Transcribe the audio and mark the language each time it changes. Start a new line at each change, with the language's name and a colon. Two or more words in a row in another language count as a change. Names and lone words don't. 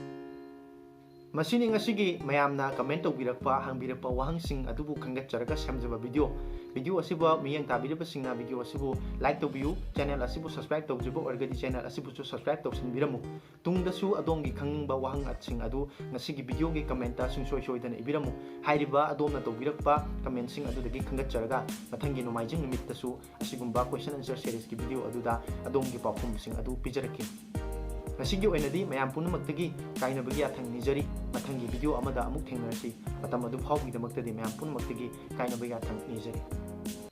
Manipuri: masini ngasigi mayamna comment tawbirakpa hangbirakpa wahangsing adubu khangatcharaga samjaba video asibu miyeng tabiraba singna video asibu like tawbiu channel asibu subscribe tawjibo orgadi channel asibu su subscribe tawsinbiramu tungdasu adongi khangba wahang atsing adu ngasigi video gi comment ta sungsoi soidana ibiramu hairiba adomna tawbirakpa comment sing adudagi khangatcharaga mathangi nomaijing nimittasu asigumba
English: question answer series
Manipuri: ki video aduda adongi pakhum sing adu pijaraki ngasigi oinadi mayam punamakhtagi kainabagi athang nijari mathangi video amada amuk thengnarasi matam adu phawgi damaktadi mayam punamakhtagi kainabagi athang nijari